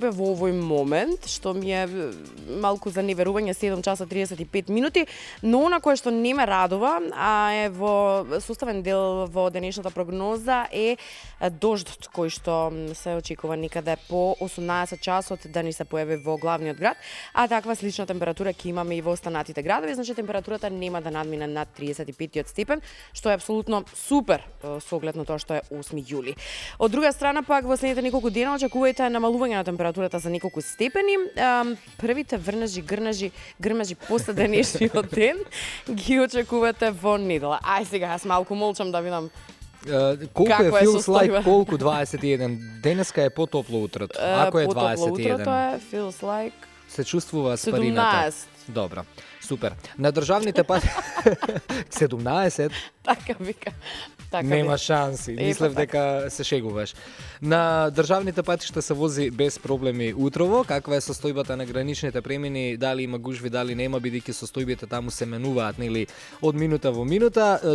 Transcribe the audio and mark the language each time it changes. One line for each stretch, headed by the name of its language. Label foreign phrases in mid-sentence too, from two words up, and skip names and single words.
Macedonian: Скопје во овој момент, што ми е малку за неверување, 7 часа 35 минути, но она кое што не ме радува, а е во составен дел во денешната прогноза е дождот кој што се очекува некаде по 18 часот да ни се појави во главниот град, а таква слична температура ќе имаме и во останатите градови, значи температурата нема да надмине над 35 степен, што е апсолутно супер со оглед на тоа што е 8 јули. Од друга страна пак во следните неколку дена очекувајте намалување на температурата за неколку степени. Првите грмежи после денешниот ден ги очекувате во недела. Ај сега јас малку молчам да видам Колку е Каква е
English: feels like,
Macedonian: состојба? колку 21? Денеска е потопло утрото. Ако е потопло 21. утрото е
English: feels like
Macedonian: се чувствува спарината? 17. Добро, супер. На државните пати 17. Така вика. Така Нема вика. шанси. Па Мислев така. дека се шегуваш. На државните патишта се вози без проблеми утрово. Каква е состојбата на граничните премини? Дали има гужви, дали нема, бидејќи состојбите таму се менуваат, нели, од минута во минута.